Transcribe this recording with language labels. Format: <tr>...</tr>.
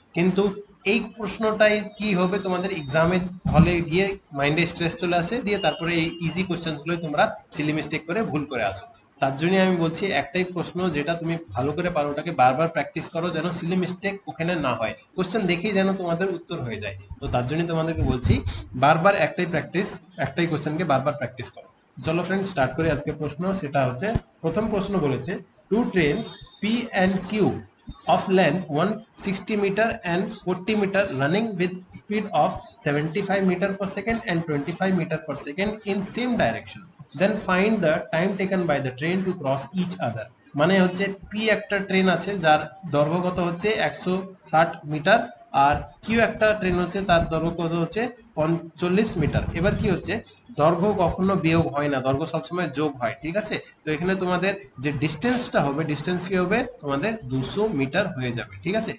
<bn>কিন্তু এই প্রশ্নটাই কি হবে, তোমাদের এক্সামে হলে গিয়ে মাইন্ডে স্ট্রেস চলে আসে, দিয়ে তারপরে এই ইজি কোশ্চেনগুলোই তোমরা সিলি মিস্টেক করে ভুল করে আসো। তার জন্য আমি বলছি একটাই প্রশ্ন যেটা তুমি ভালো করে পারো ওটাকে বারবার প্র্যাকটিস করো, যেন সিলি মিস্টেক ওখানে না হয়, কোশ্চেন দেখেই যেন তোমাদের উত্তর হয়ে যায়। তো তার জন্য তোমাদেরকে বলছি বারবার একটাই প্র্যাকটিস, একটাই কোশ্চেনকে বারবার প্র্যাকটিস করো। চলো ফ্রেন্ড, স্টার্ট করি আজকের প্রশ্ন। সেটা হচ্ছে, প্রথম প্রশ্ন বলেছে</bn> <en>Two trains P and Q of length 160 meter and 40 meter running with speed of 75 meter per second and 25 meter per second in same direction, then find the time taken by the train to cross each other।</en> <bn>মানে হচ্ছে P একটা train আছে যার দৈর্ঘ্য কত হচ্ছে 160 metre, আর Q একটা train হচ্ছে তার দৈর্ঘ্য কত হচ্ছে 45 মিটার। এবার কি হচ্ছে, দৈর্ঘ্য কখনো বিয়োগ হয় না, দৈর্ঘ্য সবসময় যোগ হয়, ঠিক আছে। তো এখানে তোমাদের যে ডিস্টেন্সটা হবে, ডিস্টেন্স কি হবে তোমাদের 200 মিটার হয়ে যাবে, ঠিক আছে।</bn>